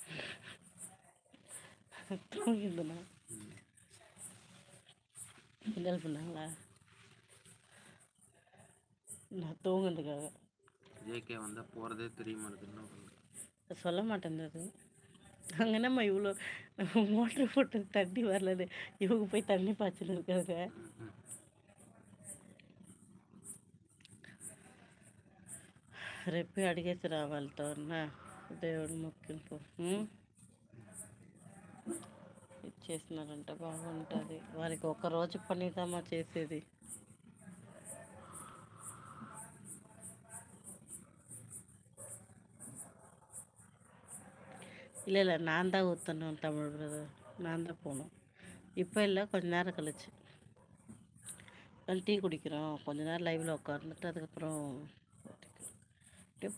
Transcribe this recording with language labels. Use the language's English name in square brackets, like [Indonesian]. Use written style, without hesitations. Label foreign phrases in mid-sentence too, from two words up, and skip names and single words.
[Tamil] தூங்கிருந்தேண்ணா. கிண்டல் பண்ணாங்களா? நான் தூங்குறதுக்காக. ஜேகே வந்தால் போகிறதே தெரிய மாட்டேங்குதுன்னு சொல்ல மாட்டேங்குது. அங்கே என்னம்மா இவ்வளோ மோட்ரு போட்டு தண்ணி வரலன்னு இவங்க போய் தண்ணி பாய்ச்சின்னு இருக்காங்க. [Telugu] రేపు అడిగేసి రావాలితో దేవుడు మొక్కింపు ఇచ్చేసినారంటే బాగుంటుంది. వారికి ఒక్కరోజు పనిదమ్మా చేసేది. [Tamil] இல்லை இல்லை, நான் தான் ஊற்றணும் தமிழ் பிரதர், நான் தான் போகணும். இப்போ இல்லை, கொஞ்ச நேரம் கழிச்சு. டீ குடிக்கிறோம், கொஞ்ச நேரம் லைவில் உட்காந்துட்டு அதுக்கப்புறம் ஊற்றிக்கிறோம்.